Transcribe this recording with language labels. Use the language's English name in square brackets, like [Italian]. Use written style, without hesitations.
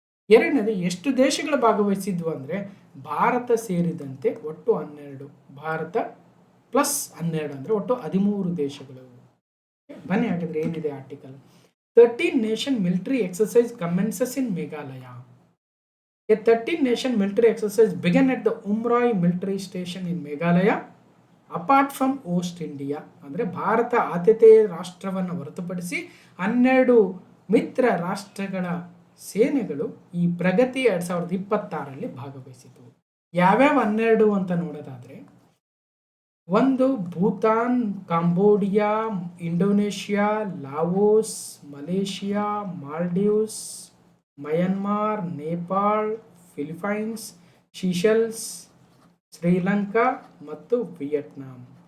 [Kannada] ಎರಡನೇದು ಎಷ್ಟು ದೇಶಗಳು ಭಾಗವಹಿಸಿದ್ವು ಅಂದರೆ ಭಾರತ ಸೇರಿದಂತೆ ಒಟ್ಟು 12, ಭಾರತ ಪ್ಲಸ್ 12 ಅಂದರೆ ಒಟ್ಟು 13 ದೇಶಗಳು. ಬನ್ನಿ ಹಾಗಿದ್ರೆ ಏನಿದೆ article. [English] 13 nation military exercise commences in Meghalaya. A 13 nation military exercise began at the Umroi military station in Meghalaya. Apart from host India [Kannada] ಅಂದರೆ ಭಾರತ ಆದ್ಯತೆಯ ರಾಷ್ಟ್ರವನ್ನು ಹೊರತುಪಡಿಸಿ 12 ಮಿತ್ರ ರಾಷ್ಟ್ರಗಳ ಸೇನೆಗಳು ಈ ಪ್ರಗತಿ 2026ರಲ್ಲಿ ಭಾಗವಹಿಸಿತು. ಯಾವ್ಯಾವ 12 ಅಂತ ನೋಡೋದಾದರೆ, 1 Bhutan, Cambodia, Indonesia, Laos, Malaysia, Maldives, Myanmar, Nepal, Philippines, Seychelles, Sri Lanka ಮತ್ತು ವಿಯೆಟ್ನಾಂ.